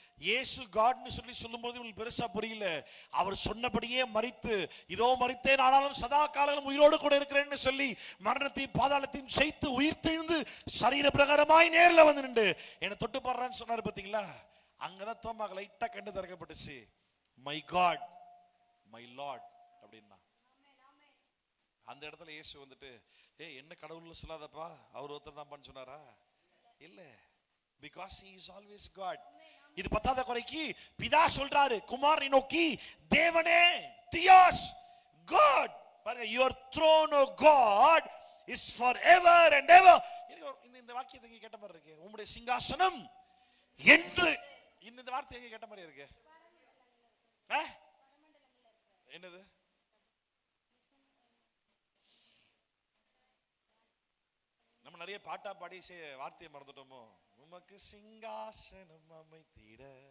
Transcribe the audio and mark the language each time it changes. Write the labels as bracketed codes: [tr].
[ta] இயேசு காட்னு சொல்லும்போது இவங்களுக்கு பெருசா புரியல. அவர் சொன்னபடியே மரித்து, இதோ மரித்தேன் ஆனாலும் சதா காலம் உயிரோடு கூட இருக்கிறேன்னு சொல்லி மரணத்தையும் பாதாளத்தையும் ஜெயித்து உயிர் தெழுந்து சரீர பிரகாரமாய் நேர்ல வந்து நின்று என்னை தொட்டு பாடுறான்னு சொன்னாரு பாத்தீங்களா. அங்கதான் தோமாக்கு லைட்டா கண்டு திறக்கப்பட்டுச்சு. [en] my God my Lord [ta] அப்படின்னா. அந்த இடத்துல இயேசு வந்துட்டு என்ன கடவுள்னு சொல்லாதப்பா, அவர் ஒருத்தர் தான் சொன்னாரா? [en] இல்ல, because he is always God. [ta] இது பத்தாத குறைக்கு பிதா சொல்றாரு குமாரனை நோக்கி, தேவனே தியாஸ் காட். [en] பாருங்க, your throne o God is forever and ever. [ta] இந்த வாக்கியத்தை எங்க கேட்ட மாதிரி இருக்கு? உம்முடைய சிங்காசனம் என்று. இந்த வார்த்தை எங்க கேட்ட மாதிரி இருக்கு? என்னது? நம்ம நிறைய பாட்டா பாடி வார்த்தையை மறந்துட்டோமோ? உமக்கு சிங்காசனம் அமைத்திட.